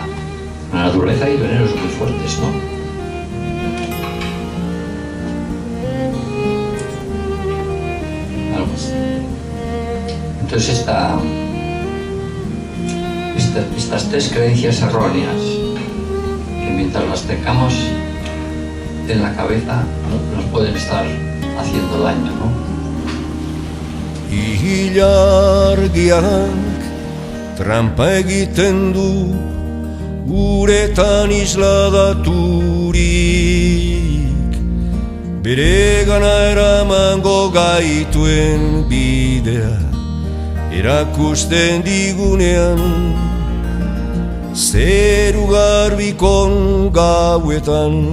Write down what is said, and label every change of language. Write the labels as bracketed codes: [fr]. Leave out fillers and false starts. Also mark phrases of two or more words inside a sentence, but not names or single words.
[es] En la naturaleza hay venenos muy fuertes, ¿no? Entonces estas tres creencias erróneas, que mientras las tengamos en la cabeza, ¿no?, nos pueden estar haciendo daño, ¿no? [eu] Ilargiak trampa egiten du uretan isladaturik, beregana eramango gaituen bidea erakusten digunean, zeru garbikon gauetan.